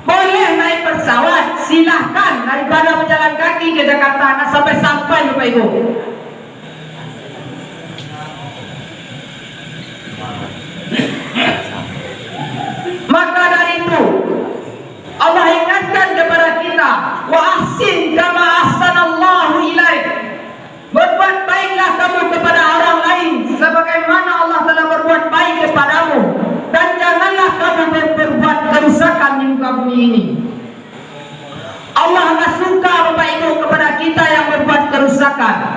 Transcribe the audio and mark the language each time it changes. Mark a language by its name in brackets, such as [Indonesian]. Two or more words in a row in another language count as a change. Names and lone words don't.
[Indonesian] Boleh naik pesawat, silahkan daripada berjalan kaki ke Jakarta nah sampai Bapak Ibu. Maka dari itu Allah ingatkan kepada kita, [Arabic] وأحسن كما أحسن الله إليك. [Indonesian] Berbuat baiklah kamu kepada orang lain sebagaimana Allah telah berbuat baik kepadamu, dan janganlah kamu berbuat kerusakan di muka bumi ini. Allah enggak suka Bapak Ibu kepada kita yang berbuat kerusakan.